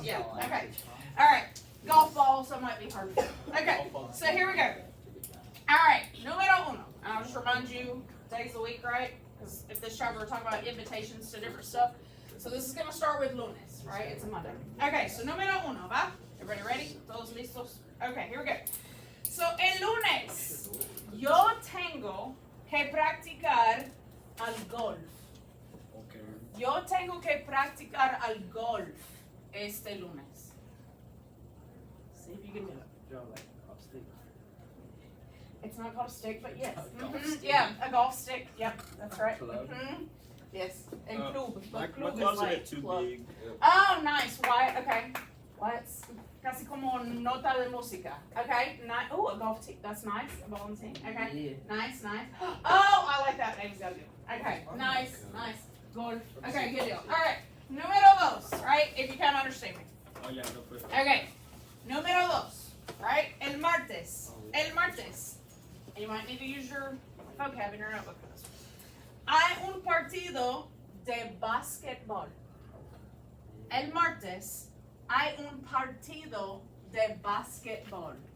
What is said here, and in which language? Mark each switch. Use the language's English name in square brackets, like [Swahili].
[English] Yeah, okay. All right, golf ball, so it might be hard. Okay, so here we go. All right, [Spanish] numero uno. [English] And I'll just remind you, days of the week, right? Because if this time we're talking about invitations to different stuff. So this is going to start with lunes, right? It's a Monday. Okay, so numero uno, ¿va? Everybody ready? [Spanish] ¿Todos listos? [English] Okay, here we go. [Spanish] So, el lunes, yo tengo que practicar al golf. Yo tengo que practicar al golf este lunes. [English] See if you can do it. It's not called a stick, but yes. Yeah, a golf stick. Yep, that's right. Yes, and club. My Club club's is a like bit too club. big. Oh, nice. Why? Okay. What's [Spanish] casi como nota de música? [English] Okay. Nice. Oh, a golf team. That's nice. A bowling team. Okay. Nice, nice. Oh, I like that. Name's got to do. Okay. Nice, nice. Golf. Okay, good deal. All right. [Spanish] Número dos. [English] Right? If you can understand me. [Spanish] Oh yeah, no puede. Okay. Número dos. Right? El martes. El martes. [English] And you might need to use your vocab in your notebook for this. [Spanish] Hay un partido de basquetbol. El martes hay un partido de basquetbol.